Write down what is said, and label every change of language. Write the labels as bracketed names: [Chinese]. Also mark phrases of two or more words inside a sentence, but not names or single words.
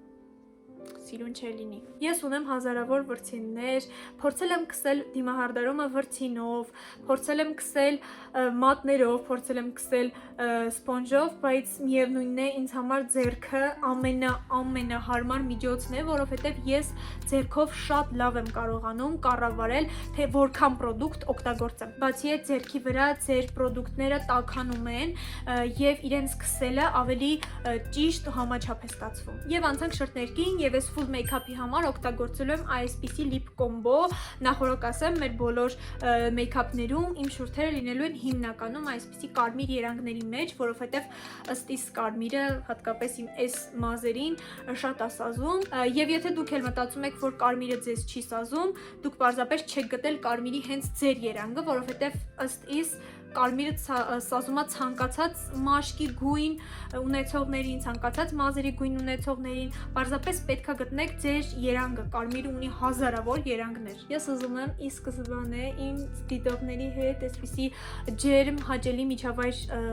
[Armenian] սիրուն չէ լինի։ Ես ունեմ հազարավոր վրձիններ, փորձել եմ քսել դիմահարդարումը վրձինով, փորձել եմ քսել մատներով, փորձել եմ քսել սպոնժով, բայց միևնույնն է ինձ համար ձեռքը ամենահարմար միջոցն է, որովհետև ես ձեռքով շատ լավ եմ կարողանում կառավարել, թե որքան պրոդուկտ օգտագործեմ։ Բացի այդ ձեռքի վրա ձեր պրոդուկտները տաքանում են եւ իրենց քսելը ավելի ճիշտ համաչափ է ստացվում։ Եվ անցանք շրթներկին եւ ես [English] full make-up- [Armenian] ի համար օգտագործել եմ այսպիսի [English] lip combo, [Armenian] նախորդ ասեմ, մեր բոլոր make-up-ներում իմ շուրթերը լինելու են հիմնականում այսպիսի կարմիր երանգների մեջ, որովհետև ըստ իս կարմիրը հատկապես իմ այս մազերին շատ է սազում, եւ եթե դուք էլ մտածում եք, որ կարմիրը ձեզ չի սազում, դուք պարզապես չեք գտել կարմիրի հենց ձեր երանգը, որովհետև ըստ իս կարմիրը սազում է ցանկացած մաշկի գույն ունեցողներին, ցանկացած մազերի գույն ունեցողներին, պարզապես պետքա գտնեք ձեր երանգը, կարմիրը ունի հազարավոր երանգներ։ Ես ուզում եմ ի սկզբանե իմ դիտողների հետ այսպիսի ջերմ հաճելի միջավայր